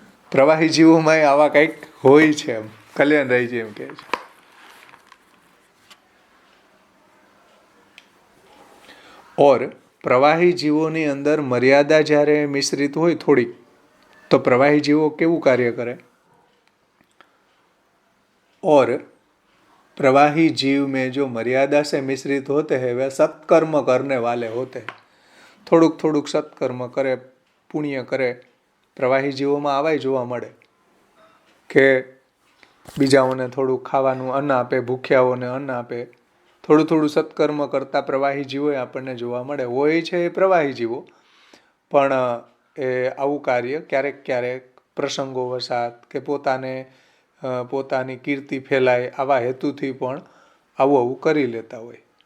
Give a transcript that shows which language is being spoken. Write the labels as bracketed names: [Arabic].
[Gujarati] પ્રવાહી જીવોમાં આવા કંઈક હોય છે એમ કલ્યાણરાયજી એમ કહે છે. ઓર પ્રવાહી જીવોની અંદર મર્યાદા જ્યારે મિશ્રિત હોય થોડીક, તો પ્રવાહી જીવો કેવું કાર્ય કરે. [Hindi] और प्रवाही जीव में जो मर्यादा से मिश्रित होते हैं वे सत्कर्म करने वाले होते हैं. [Gujarati] થોડુંક સત્કર્મ કરે, પુણ્ય કરે. પ્રવાહી જીવોમાં આવાય જોવા મળે કે બીજાઓને થોડું ખાવાનું અન્ન આપે, ભૂખ્યાઓને અન્ન આપે. થોડું સત્કર્મ કરતા પ્રવાહી જીવો આપણને જોવા મળે. હોય છે એ પ્રવાહી જીવો, પણ એ આવું કાર્ય ક્યારેક પ્રસંગોવશાત કે પોતાની કીર્તિ ફેલાય આવા હેતુથી પણ આવું કરી લેતા હોય.